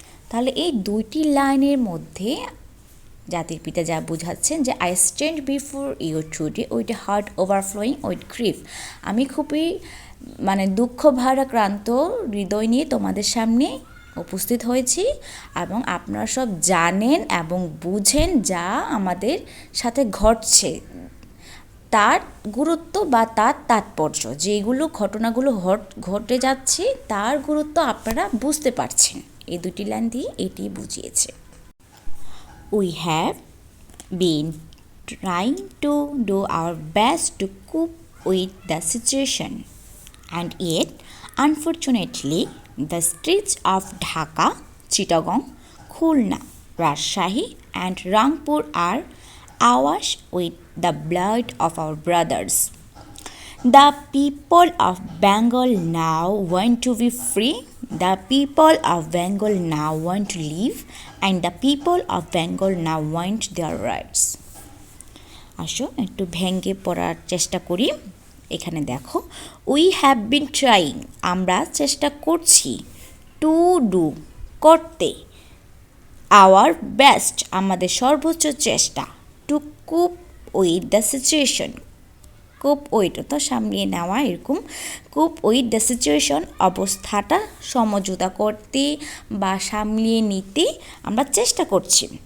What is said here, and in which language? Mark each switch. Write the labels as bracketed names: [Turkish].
[Bangla] তাহলে এই দুইটি লাইনের মধ্যে জাতির পিতা যা বোঝাচ্ছেন যে [English] I stand before you today with a heart overflowing with grief [Bangla] আমি খুবই দুঃখ ভারাক্রান্ত হৃদয় নিয়ে তোমাদের সামনে উপস্থিত হয়েছি, এবং আপনারা সব জানেন এবং বুঝেন যা আমাদের সাথে ঘটছে, তার গুরুত্ব বা তার তাৎপর্য, যেগুলো ঘটনাগুলো ঘটে যাচ্ছে তার গুরুত্ব আপনারা বুঝতে পারছেন। এই দুটি লাইন দিয়ে এটি বুঝিয়েছে। [English] We have been trying to do our best to cope with the situation, and yet, unfortunately, the streets of Dhaka, Chittagong, Khulna, Rajshahi, and Rangpur are awash with the blood of our brothers. The people of Bengal now want to be free. The people of Bengal now want to live, and the people of Bengal now want their rights. [Bangla] আসো একটু ভেঙে পড়ার চেষ্টা করি। এখানে দেখো, [English] we have been trying [Bangla] আমরা চেষ্টা করছি, টু ডু করতে, আওয়ার বেস্ট আমাদের সর্বোচ্চ চেষ্টা, [English] to cope with the situation [Bangla] coop with তো সামলিয়ে নেওয়া, এরকম কুপ উইথ দ্য সিচুয়েশন অবস্থাটা সমঝোতা করতে বা সামলিয়ে নিতে আমরা চেষ্টা করছি।